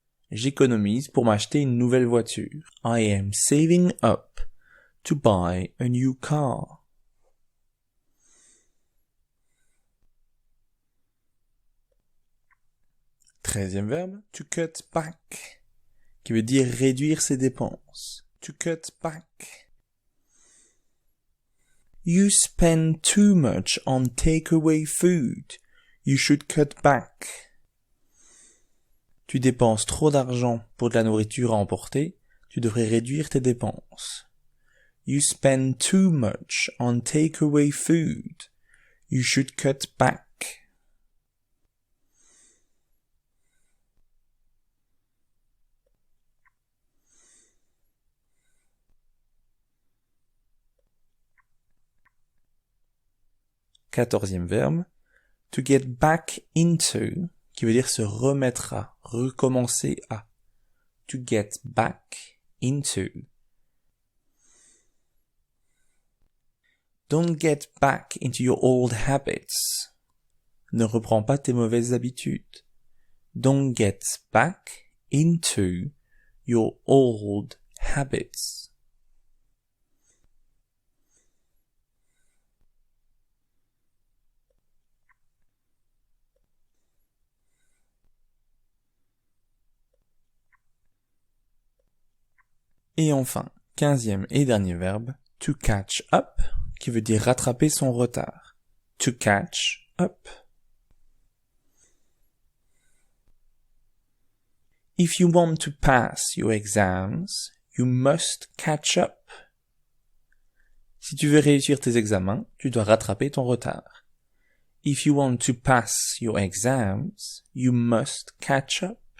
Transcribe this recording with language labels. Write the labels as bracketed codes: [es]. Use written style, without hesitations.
[fr] J'économise pour m'acheter une nouvelle voiture. [en] I am saving up to buy a new car. [fr] Treizième verbe, to cut back, qui veut dire réduire ses dépenses. [en] To cut back. You spend too much on takeaway food. You should cut back. [fr] Tu dépenses trop d'argent pour de la nourriture à emporter. Tu devrais réduire tes dépenses. [en] You spend too much on takeaway food. You should cut back. [fr] Quatorzième verbe, to get back into, qui veut dire se remettre à, recommencer à. [en] To get back into. Don't get back into your old habits. [fr] Ne reprends pas tes mauvaises habitudes. [en] Don't get back into your old habits. [fr] Et enfin, quinzième et dernier verbe, to catch up, qui veut dire rattraper son retard. [en] To catch up. If you want to pass your exams, you must catch up. [fr] Si tu veux réussir tes examens, tu dois rattraper ton retard. [en] If you want to pass your exams, you must catch up.